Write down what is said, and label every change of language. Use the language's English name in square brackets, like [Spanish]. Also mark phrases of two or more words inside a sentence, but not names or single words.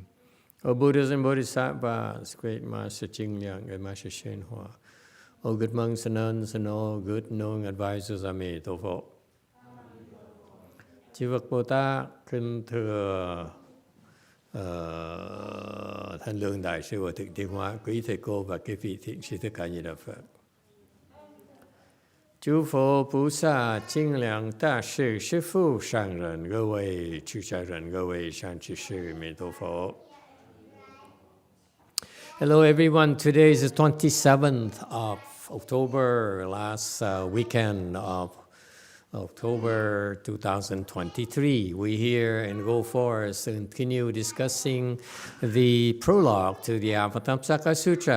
[English] O Buddhas and Bodhisattvas, great Master Jing Liang and Master YongHua, O good monks and nuns and all good knowing advisors Emitofuo. [Vietnamese] Chư Phật Bồ Tát, kính thưa Thanh Lương Đại sư và Thượng Tiên Hóa, quý thầy cô và các vị thiện sư tất cả như đạo Phật. [Chinese] 诸佛菩萨、精良大士、师父、上人、各位出家人、各位善知识，弥陀佛。 [English] Hello everyone, today is the 27th of October, last weekend of October 2023. We here in Go Forest continue discussing the prologue to the Avatamsaka Sutra.